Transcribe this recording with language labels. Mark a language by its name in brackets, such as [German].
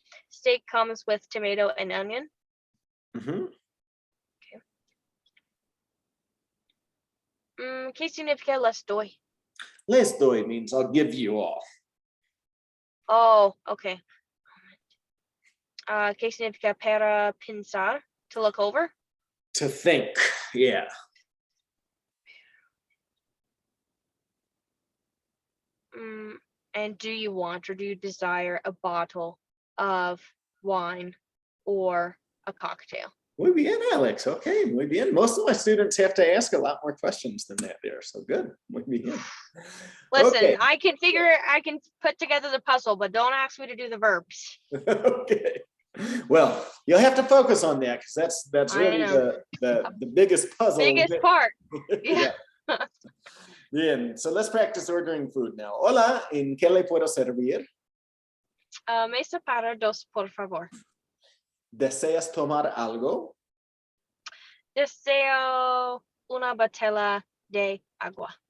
[English] Steak comes with tomato and onion. Okay. [Spanish] ¿Qué significa les doy? [English] Les doy means I'll give you all. Oh, okay. [Spanish] ¿Qué significa para pensar? [English] To look over? To think, yeah. And do you want or do you desire a bottle of wine or a cocktail? [Spanish] Muy bien, Alex. Okay, muy bien. [English] Most of my students have to ask a lot more questions than that there. So good. [Spanish] Muy bien. [English] Listen, okay. I can put together the puzzle, but don't ask me to do the verbs. Okay. Well, you'll have to focus on that because that's really the biggest puzzle. Biggest part. Yeah. Bien, so let's practice ordering food now. [Spanish] Hola, ¿en qué le puedo servir? Mesa para dos, por favor. ¿Deseas tomar algo? Deseo una botella de agua.